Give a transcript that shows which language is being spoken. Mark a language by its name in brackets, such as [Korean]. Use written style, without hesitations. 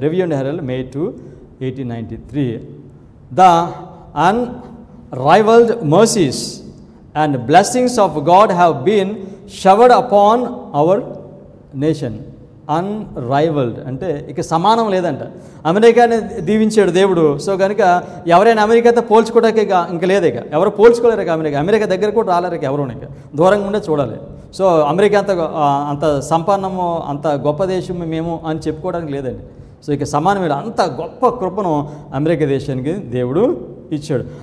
[English] Review and Herald, May 2, 1893. The unrivaled mercies and blessings of God have been showered upon our nation. [Telugu] అన్రైవల్డ్ అంటే ఇక సమానం లేదంట. అమెరికాని దీవించాడు దేవుడు. సో కనుక ఎవరైనా అమెరికాతో పోల్చుకోవడానికి ఇంకా లేదు. ఇక ఎవరు పోల్చుకోలేరు. ఇక అమెరికా దగ్గర కూడా రాలేరు. ఇక ఎవరు ఇక దూరంగా ఉండే చూడాలి. సో అమెరికా అంత సంపన్నము, అంత గొప్ప దేశం మేము అని చెప్పుకోవడానికి లేదండి. సో ఇక సమానమైన అంత గొప్ప కృపను అమెరికా దేశానికి దేవుడు ఇచ్చాడు.